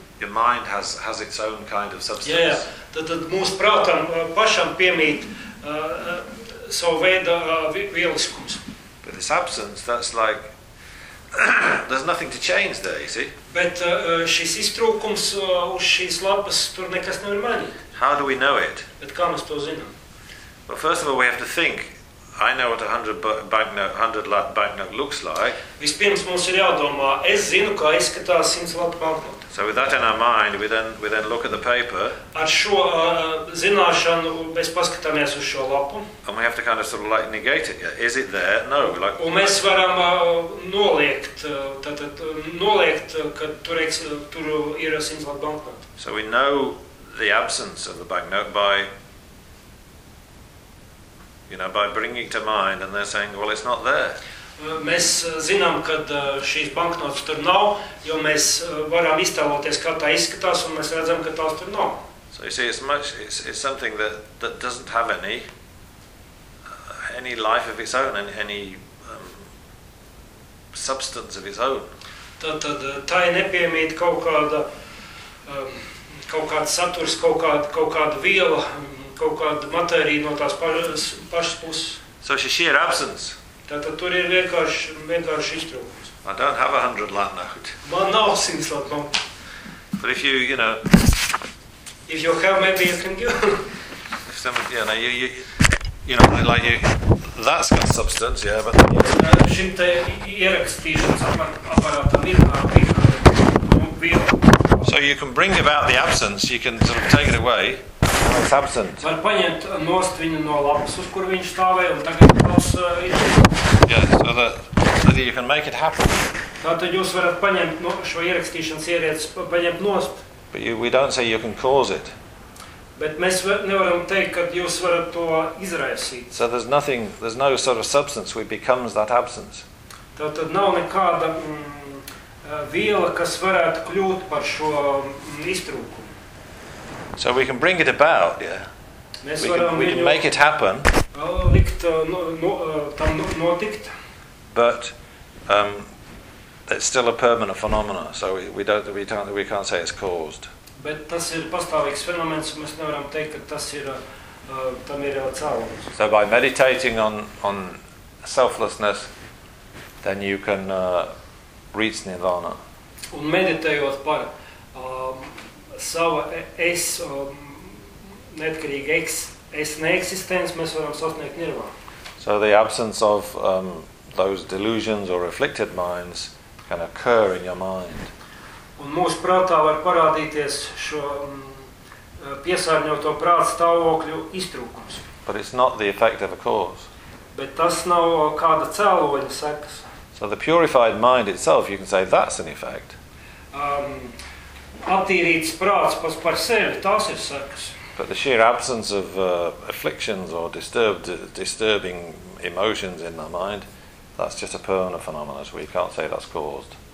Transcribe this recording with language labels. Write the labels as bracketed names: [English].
[English] Your mind has its own kind of substance. [Latvian] Jā, tad mūsu prātam pašam piemīt savu veidu vieliskums. [English] But this absence, that's like, there's nothing to change there, you see? [Latvian] Bet šis iztrūkums uz šīs lapas tur nekas nevar mainīt. [English] How do we know it? [Latvian] Bet kā mēs to zinām? [English] Well, first of all, we have to think, I know what a 100 lat banknote looks like. [Latvian] Vispirms mums ir jādomā, es zinu, kā izskatās 100 lat banknote. [English] So with that in our mind, we then look at the paper. [Latvian] Ar šo zināšanu mēs paskatāmies uz šo lapu. [English] And we have to kind of sort of like negate it. Is it there? No. Like, [Latvian] un mēs varam noliekt, ka tur ir 100 lat banknote. [English] So we know the absence of the banknote by, you know, by bringing to mind, and they're saying, well, it's not there. [Latvian] Mēs zinām, kad šīs banknotes tur nav, jo mēs varam iztēloties, kā tā izskatās, un mēs redzam, ka tās tur nav. [English] So you see, it's something that doesn't have any life of its own, any substance of its own. [Latvian] Tad tā ir nepiemīt kaut kāda saturs, kaut kāda viela, kaut kāda matērija no tās pašas puses. [English] So she's sheer absence. [Latvian] Tātad tur ir vienkārši iztrūkums. [English] I don't have a 100 lat note. [Latvian] Man nav 100 lat note. [English] But if you know, if you have, maybe you can do. If somebody, yeah, no, you know, like you, that's got substance, yeah, but then [Latvian] šim te ierakstīšanas aparātam ir kāpīkā. [English] So you can bring about the absence, you can sort of take it away. It's absent. [Latvian] Var paņemt nost viņu no lapas, uz kur viņš stāvēja, un tagad tos [English] So that you can make it happen. [Latvian] Tātad jūs varat paņemt šo ierakstīšanas ierietes, paņemt nost. [English] But we don't say you can cause it. [Latvian] Bet mēs nevaram teikt, kad jūs varat to izraisīt. [English] So there's nothing, there's no sort of substance which becomes that absence. [Latvian] Tātad nav nekāda viela, kas varētu kļūt par šo iztrūkumu. [English] So we can bring it about, yeah. [Latvian] Mēs [English] we, can, we can make it happen. [Latvian] Likt, tam notikt. [English] But it's still a permanent phenomenon, so we can't say it's caused. [Latvian] Bet tas ir pastāvīgs fenomens, mēs nevaram teikt, ka tas ir tam ir cēlums. [English] So by meditating on selflessness, then you can reach nirvana. [Latvian] Un meditējot par savu es neatkarīgu es neeksistenci, mēs varam sasniegt nirvana. [English] So the absence of those delusions or afflicted minds can occur in your mind. [Latvian] Un mūsu prātā var parādīties šo piesārņoto prāta stāvokļu iztrūkums. [English] But it's not the effect of a cause. [Latvian] Bet tas nav kāda cēloņa sekas. [English] So the purified mind itself, you can say, that's an effect. [Latvian] Attīrīts prāts pas par sevi, tas ir sekas. [English] But the sheer absence of afflictions or disturbing emotions in the mind, that's just a permanent phenomenon, so we can't say that's caused.